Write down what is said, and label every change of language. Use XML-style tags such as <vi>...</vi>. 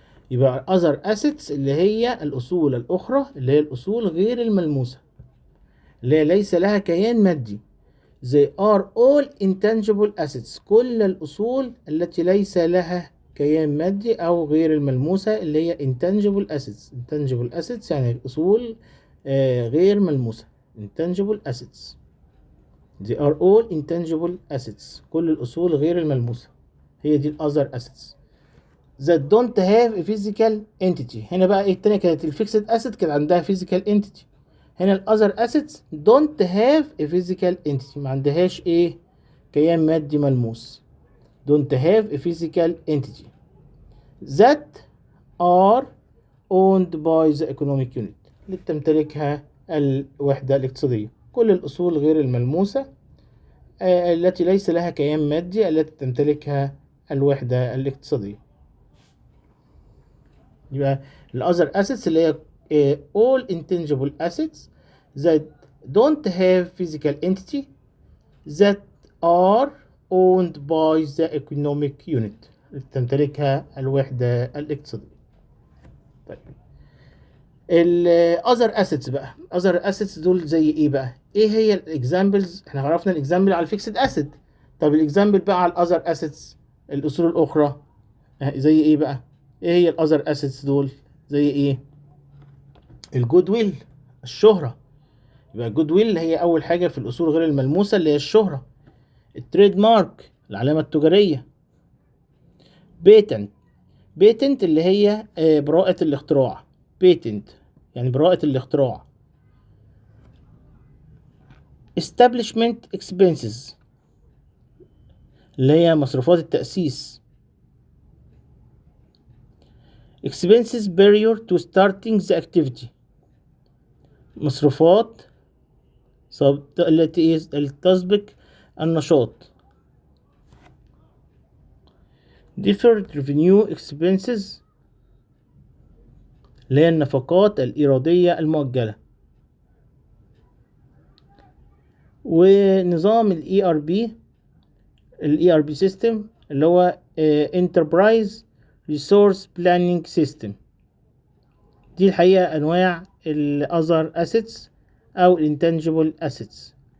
<ar>يبقى other assets اللي هي الأصول الأخرى اللي هي الأصول غير الملموسة اللي هي ليس لها كيان مادي.</ar> <en>They are all intangible assets</en> <ar>كل الأصول التي ليس لها كيان مادي أو غير الملموسة اللي هي intangible assets. intangible assets يعني أصول غير ملموسة intangible assets.</ar> <en>They are all intangible assets</en> <ar>كل الأصول غير الملموسة هي دي</ar> <en>other assets that don't have a physical entity. هنا بقى ايه التانية كانت الفيكسد asset كان عندها physical entity، هنا ال other assets don't have a physical entity ما عندهاش ايه كيان مادي ملموس. don't have a physical entity that are owned by the economic unit</en> <ar>اللي بتمتلكها الوحدة الاقتصادية. كل الأصول غير الملموسة التي ليس لها كيان مادي التي تمتلكها الوحدة الاقتصادية.</ar> <en>يبقى ال other assets اللي هي all intangible assets that don't have physical entity that are owned by the economic unit</en> <ar>اللي تمتلكها الوحدة الاقتصادية. طيب ال other assets بقى other assets دول زي ايه بقى؟ ايه هي الاكزامبلز؟ احنا عرفنا الاكزامبل على الفيكسد asset. طب الاكزامبل بقى على other assets الاصول الاخرى زي ايه بقى؟ ايه هي ال other assets دول؟ زي ايه؟ الجود ويل الشهرة. يبقى الجود ويل هي اول حاجة في الاصول غير الملموسة اللي هي الشهرة. التريد مارك العلامة التجارية. بيتنت اللي هي براءة الاختراع. بيتنت يعني براءة الاختراع.</ar> <en>establishment expenses</en> <ar>اللي هي مصروفات التأسيس.</ar> <en>expenses prior to starting the activity</en> <ar>مصروفات التي تسبق النشاط.</ar> <en>deferred revenue expenses</en> <ar>اللي هي النفقات الإيرادية المؤجلة.</ar> <en>ونظام ال ERP system اللي هو Enterprise Resource Planning System.</en> <ar>دي الحقيقة أنواع ال other assets أو intangible assets.</ar>